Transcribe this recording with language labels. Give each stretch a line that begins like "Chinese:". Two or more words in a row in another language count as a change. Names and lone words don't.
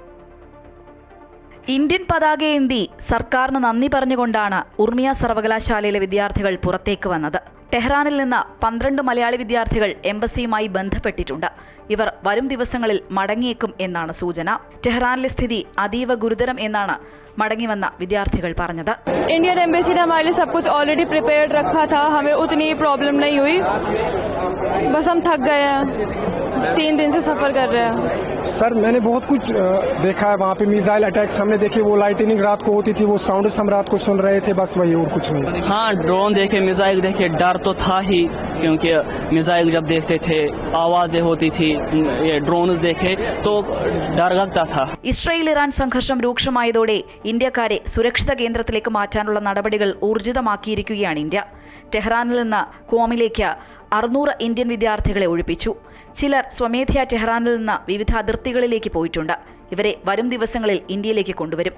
Malayalam: ഇന്ത്യൻ പതാകയേന്തി സർക്കാരിന് നന്ദി പറഞ്ഞുകൊണ്ടാണ് ഉർമിയ സർവകലാശാലയിലെ വിദ്യാർത്ഥികൾ പുറത്തേക്ക് വന്നത്. ടെഹ്റാനിൽ നിന്ന് 12 മലയാളി വിദ്യാർത്ഥികൾ എംബസിയുമായി ബന്ധപ്പെട്ടിട്ടുണ്ട്. ഇവർ വരും ദിവസങ്ങളിൽ മടങ്ങിയേക്കും എന്നാണ് സൂചന. ടെഹ്റാനിലെ സ്ഥിതി അതീവ ഗുരുതരം എന്നാണ് മടങ്ങിവന്ന വിദ്യാർത്ഥികൾ പറഞ്ഞത്.
English: Indian Embassy
Hindi: ने हमारे लिए सब कुछ
English: already prepared
Hindi: रखा था, हमें उतनी प्रॉब्लम नहीं हुई. बस हम थक गए हैं, 3 दिन से सफर कर रहे हैं. सर मैंने बहुत कुछ देखा है वहाँ पे.
English: missile attacks
Hindi: हमने देखे, वो लाइटनिंग रात को होती थी, वो साउंड हम रात को सुन रहे थे, बस वही और कुछ नहीं. हाँ, ड्रोन देखे, मिसाइल देखे, डर तो था ही, क्योंकि मिसाइल जब देखते थे आवाजें होती थी, ये ड्रोन्स देखे तो डर लगता था.
Malayalam: ഇസ്രായേൽ ഇറാൻ സംഘർഷം രൂക്ഷമായതോടെ ഇന്ത്യക്കാരെ സുരക്ഷിത കേന്ദ്രത്തിലേക്ക് മാറ്റാനുള്ള നടപടികൾ ഊർജിതമാക്കിയിരിക്കുകയാണ് ഇന്ത്യ. ടെഹ്റാനിൽ നിന്ന് ക്വാമിലേക്ക് 600 ഇന്ത്യൻ വിദ്യാർത്ഥികളെ ഒഴിപ്പിച്ചു. ചിലർ സ്വമേധയാ ടെഹ്റാനിൽ നിന്ന് വിവിധ അതിർത്തികളിലേക്ക് പോയിട്ടുണ്ട്. ഇവരെ വരും ദിവസങ്ങളിൽ ഇന്ത്യയിലേക്ക് കൊണ്ടുവരും.